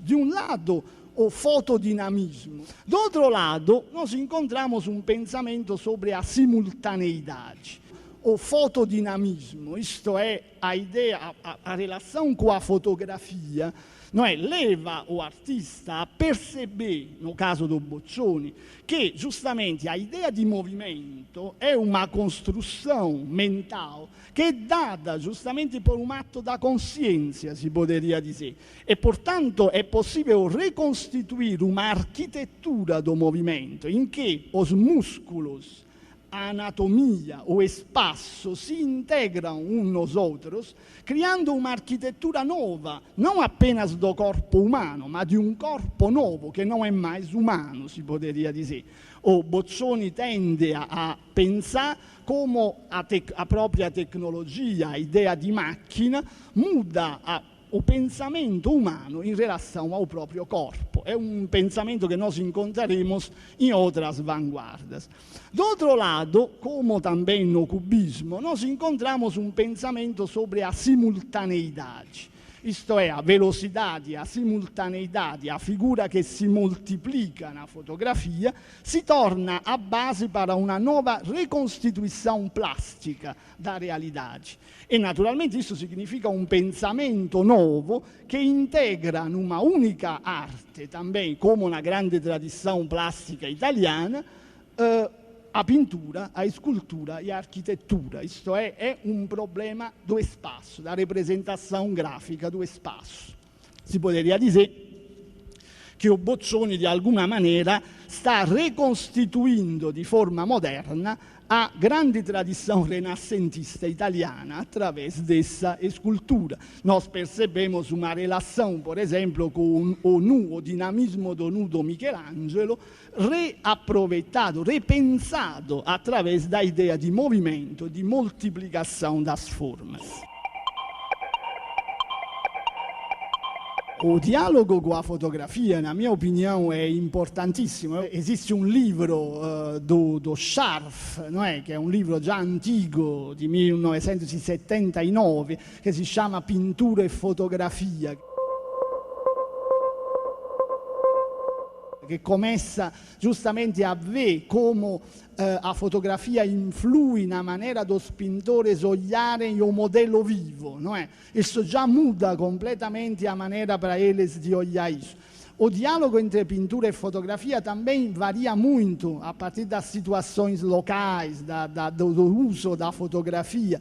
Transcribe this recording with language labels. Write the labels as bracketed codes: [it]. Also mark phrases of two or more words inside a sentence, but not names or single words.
[pt] De um lado, o fotodinamismo. Do outro lado, nós encontramos um pensamento sobre a simultaneidade. O fotodinamismo, isto é, a ideia, a relação com a fotografia, não é? Leva o artista a perceber, no caso do Boccioni, que justamente a ideia di movimento è uma construção mental [it] che è data [pt] justamente por um ato da consciência, si poderia dizer. E, portanto, [it] è possibile [pt] reconstituir uma arquitetura do movimento in que os músculos, a anatomia, o espaço si integram uns nos outros, criando uma arquitetura nova, não apenas do corpo umano, [it] ma di un corpo [pt] novo [it] che non è [pt] mais umano, si poderia dizer. O Boccioni tende a [it] pensare come [pt] a própria tecnologia, a ideia [it] di macchina, [pt] muda o pensamento umano em relação ao próprio corpo. É um pensamento que nós encontraremos em outras vanguardas. Do outro lado, como também no cubismo, nós encontramos um pensamento sobre a simultaneidade. Isto é, a velocidade, a simultaneidade, a figura [it] che si moltiplica [pt] na fotografia, [it] si torna [pt] a base para uma nova reconstituição plástica da realidade. E naturalmente isso significa um pensamento novo che integra numa única arte, também como na grande tradição plástica italiana, a pintura, a escultura e a arquitetura. Isto é um problema do espaço, da representação gráfica do espaço. Si poderia dizer che o Boccioni, di alguna maneira, [it] sta ricostituendo di forma moderna [pt] a grande tradição renascentista italiana através dessa escultura. Nós percebemos uma relação, por exemplo, com o dinamismo do nu do Michelangelo, reaproveitado, repensado através da ideia de movimento, de multiplicação das formas. O dialogo com a fotografia, na minha opinião, é importantissimo. Existe um livro do Scharf, não é? Que é um livro já antigo, di 1979, [it] che si chiama [pt] Pintura e Fotografia, che começa justamente a ver como a fotografia influi na maneira dos pintores olharem o modelo vivo, não é? Isso já muda completamente a maneira para eles de olhar isso. O diálogo entre pintura e fotografia também varia muito a partir das situações locais, do uso da fotografia.